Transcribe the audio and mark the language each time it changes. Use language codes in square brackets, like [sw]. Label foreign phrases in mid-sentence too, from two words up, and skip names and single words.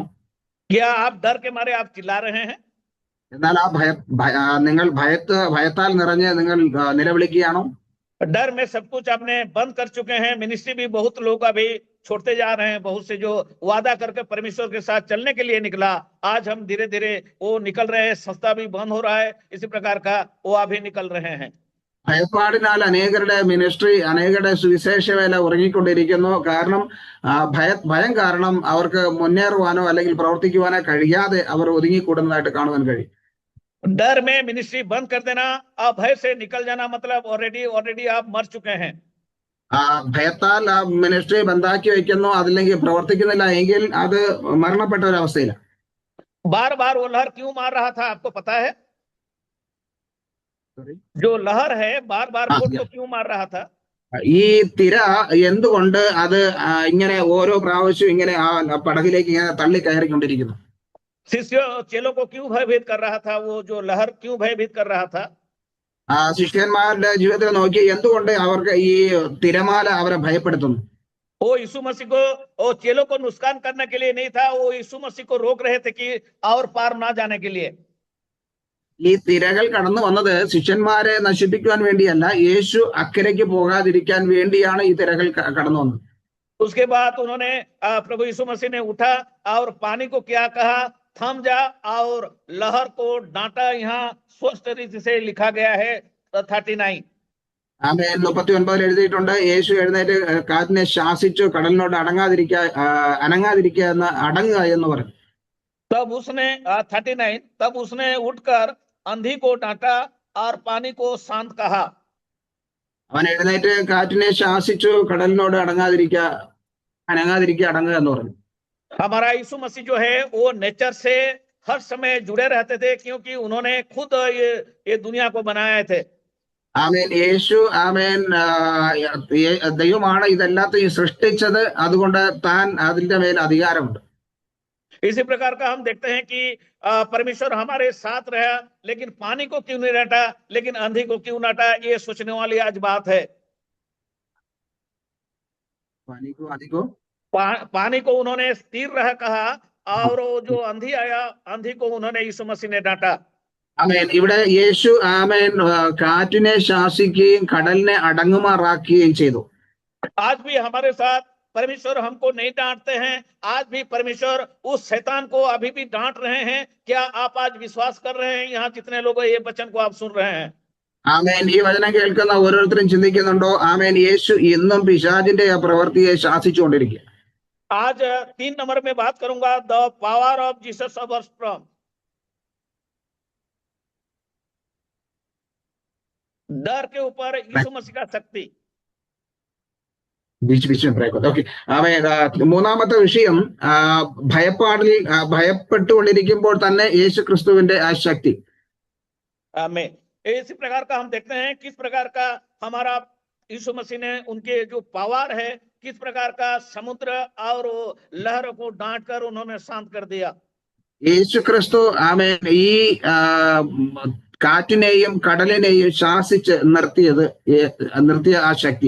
[hi] क्या आप डर के मारे आप चिल्ला रहे हैं? [ml] എന്നാൽ ആ നിങ്ങൾ ഭയത്താൽ നിറഞ്ഞ് നിങ്ങൾ നിലവിളിക്കുകയാണോ? [hi] डर में सब कुछ आपने बंद कर चुके हैं। मिनिस्ट्री भी बहुत लोग अभी छोड़ते जा रहे हैं। बहुत से जो वादा करके परमेश्वर के साथ चलने के लिए निकला, आज हम धीरे धीरे वो निकल रहे हैं। संस्था भी बंद हो रहा है, इसी प्रकार का वो अभी निकल रहे हैं। [ml] ഭയപ്പാടിനാൽ അനേകരുടെ മിനിസ്ട്രി, അനേകരുടെ സുവിശേഷ വേല ഉറങ്ങിക്കൊണ്ടിരിക്കുന്നു. കാരണം ഭയം കാരണം അവർക്ക് മുന്നേറുവാനോ അല്ലെങ്കിൽ പ്രവർത്തിക്കുവാനോ കഴിയാതെ അവർ ഒതുങ്ങിക്കൂടുന്നതായിട്ട് കാണുവാൻ കഴിയും. [hi] डर में मिनिस्ट्री बंद कर देना और भय से निकल जाना मतलब ऑलरेडी आप मर चुके हैं। [ml] ഭയത്താൽ ആ മിനിസ്ട്രി ബന്ധാക്കി വെക്കുന്നു, അതില്ലെങ്കിൽ പ്രവർത്തിക്കുന്നില്ല എങ്കിൽ അത് മരണപ്പെട്ട ഒരു അവസ്ഥയിലാണ്. [hi] बार बार वो लहर क्यों मार रहा था आपको पता है? जो लहर है बार बार बोट को क्यों मार रहा था? [ml] ഈ തിര എന്തുകൊണ്ട് അത് ഇങ്ങനെ ഓരോ പ്രാവശ്യം ഇങ്ങനെ ആ പടകിലേക്ക് ഇങ്ങനെ തള്ളി കയറിക്കൊണ്ടിരിക്കുന്നു? [hi] चेलों को क्यों भयभीत कर रहा था? वो जो लहर क्यों भयभीत कर रहा था? [ml] ശിഷ്യന്മാരുടെ ജീവിതത്തിൽ നോക്കി എന്തുകൊണ്ട് അവർക്ക് ഈ തിരമാല അവരെ ഭയപ്പെടുത്തുന്നു? [hi] वो यीशु मसीह को वो चेलों को नुकसान करने के लिए नहीं था, वो यीशु मसीह को रोक रहे थे कि और पार ना जाने के लिए। [ml] ഈ തിരകൾ കടന്നു വന്നത് ശിഷ്യന്മാരെ നശിപ്പിക്കുവാൻ വേണ്ടിയല്ല, യേശു അക്കരയ്ക്ക് പോകാതിരിക്കാൻ വേണ്ടിയാണ് ഈ തിരകൾ കടന്നു വന്നത്. [hi] उसके बाद उन्होंने प्रभु यीशु मसीह ने उठा और पानी को क्या कहा? थम जा, और लहर को डांटा। यहाँ स्पष्ट रीति से लिखा गया है 39। [ml] ആമേൻ. 39 എഴുതിയിട്ടുണ്ട്, യേശു എഴുന്നേറ്റ് കാറ്റിനെ ശാസിച്ചു, കടലിനോട് അനങ്ങാതിരിക്കുക അടങ്ങുക എന്ന് പറഞ്ഞു. [hi] तब उसने 39 तब उसने उठकर अंधी को डांटा और पानी को शांत कहा। [ml] അവൻ എഴുന്നേറ്റ് കാറ്റിനെ ശാസിച്ചു, കടലിനോട് അനങ്ങാതിരിക്കുക അടങ്ങുക എന്ന് പറഞ്ഞു. [hi] हमारा यीशु मसीह जो है वो नेचर से हर समय जुड़े रहते थे, क्योंकि उन्होंने खुद ये दुनिया को बनाए थे। [ml] ആമേൻ. യേശു ആമേൻ ദൈവമാണ് ഇതെല്ലാത്തെയും സൃഷ്ടിച്ചത്, അതുകൊണ്ട് താൻ അതിന്റെ മേൽ അധികാരമുണ്ട്. [hi] इसी प्रकार का हम देखते हैं कि परमेश्वर हमारे साथ रहा, लेकिन पानी को क्यों नहीं डांटा, लेकिन आंधी को क्यों डांटा? ये सोचने वाली आज बात है। पानी को उन्होंने स्थिर रह कहा, और जो आंधी आया, आंधी को उन्होंने यीशु मसीह ने डांटा। [ml] ആമേൻ. ഇവിടെ യേശു ആമേൻ കാറ്റിനെ ശാസിക്കുകയും കടലിനെ അടങ്ങുമാറാക്കുകയും ചെയ്തു. [hi] आज भी हमारे साथ परमेश्वर हमको नहीं डांटते हैं। आज भी परमेश्वर उस शैतान को अभी भी डांट रहे हैं। क्या आप आज विश्वास कर रहे हैं? यहाँ जितने लोग ये वचन को आप सुन रहे हैं, [ml] ആമേൻ. ഈ വചനം കേൾക്കുന്ന ഓരോരുത്തരും ചിന്തിക്കുന്നുണ്ടോ? ആമേൻ. യേശു ഇന്നും പിശാചിന്റെ ആ പ്രവൃത്തിയെ ശാസിച്ചുകൊണ്ടിരിക്കുക. [hi] आज 3 नंबर में बात करूंगा, [en] The Power of Jesus over Storm. [hi] डर के ऊपर यीशु मसीह का शक्ति। [ml] ഓക്കെ. മൂന്നാമത്തെ വിഷയം, ഭയപ്പെട്ടുകൊണ്ടിരിക്കുമ്പോൾ തന്നെ യേശു ക്രിസ്തുവിന്റെ ആ ശക്തി. [hi] आमीन। इसी प्रकार का हम देखते हैं किस प्रकार का हमारा यीशु मसीह ने उनके जो पावर है, किस प्रकार का समुद्र और लहर को डांट कर उन्होंने शांत कर दिया। [ml] യേശു ക്രിസ്തു ആമേൻ ഈ കാറ്റിനെയും കടലിനെയും ശാസിച്ച് നിർത്തിയ ആ ശക്തി.